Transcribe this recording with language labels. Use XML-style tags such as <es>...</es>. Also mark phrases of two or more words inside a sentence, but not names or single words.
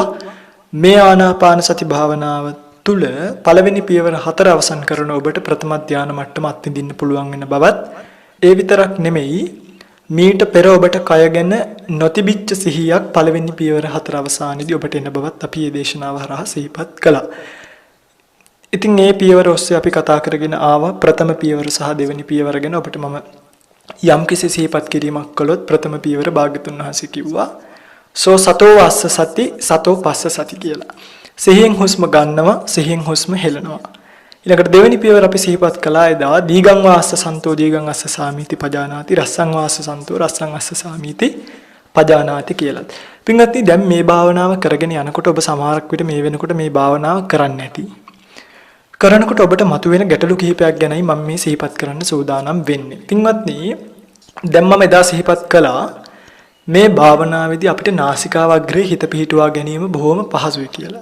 <si>මේ ආනාපාන සති භාවනාව තුළ පළවෙනි පියවර 4 අවසන් කරන ඔබට ප්‍රථම ධාන මට්ටම අත්විඳින්න පුළුවන් වෙන බවත්, ඒ විතරක් නෙමෙයි මීට පෙර ඔබට කය ගැන නොතිබිච්ච සිහියක් පළවෙනි පියවර 4 අවසානයේදී ඔබට එන බවත් අපි මේ දේශනාව හරහා සිහිපත් කළා. ඉතින් මේ පියවර ඔස්සේ අපි කතා කරගෙන ආවා ප්‍රථම පියවර සහ දෙවෙනි පියවර ගැන. ඔබට මම යම්කිසි සිහිපත් කිරීමක් කළොත් ප්‍රථම පියවර භාග්‍යතුන් වහන්සේ කිව්වා</si> <pi>සෝ සතෝ වස්ස සති සතෝ පස්ස සති</pi> <si>කියලා. සිහියෙන් හුස්ම ගන්නවා, සිහියෙන් හුස්ම හෙලනවා. ඊළඟට දෙවෙනි පියවර අපි සිහිපත් කළා එදා</si> <pi>දීගං වාස්ස සන්තෝ දීගං අස්ස සාමීති පජානාති රස්සං වාස්ස සන්තෝ රස්සං අස්ස සාමීති පජානාති</pi> <si>කියලා. පින්වත්නි දැන් මේ භාවනාව කරගෙන යනකොට ඔබ සමහරක් විට මේ වෙනකොට මේ භාවනාව කරන්නේ නැති. කරනකොට ඔබට මතුවෙන ගැටලු කිහිපයක් ගැනයි මම මේ සිහිපත් කරන්න සූදානම් වෙන්නේ. පින්වත්නි දැන් මම එදා සිහිපත් කළා මේ භාවනාවේදී අපිට නාසිකාවග්‍රේ හිත පිහිටුවා ගැනීම බොහොම පහසුයි කියලා.</si>